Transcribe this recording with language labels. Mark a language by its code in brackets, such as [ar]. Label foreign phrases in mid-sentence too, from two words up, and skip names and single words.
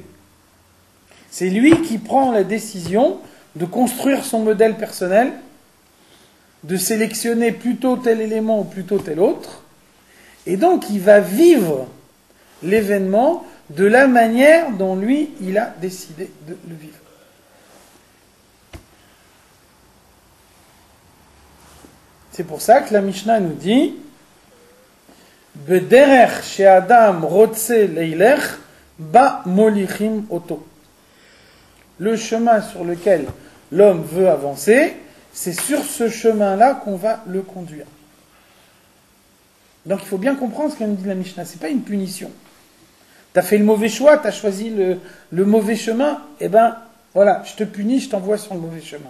[fr] C'est lui qui prend la décision de construire son modèle personnel, de sélectionner plutôt tel élément ou plutôt tel autre, et donc il va vivre l'événement de la manière dont lui, il a décidé de le vivre. C'est pour ça que la Mishnah nous dit [he] בדרך שאדם רוצה לילך בה מוליכים אותו. [fr] Le chemin sur lequel l'homme veut avancer, c'est sur ce chemin-là qu'on va le conduire. Donc il faut bien comprendre ce qu'elle nous dit la Mishnah. Ce n'est pas une punition. Tu as fait le mauvais choix, tu as choisi le mauvais chemin, eh ben voilà, je te punis, je t'envoie sur le mauvais chemin.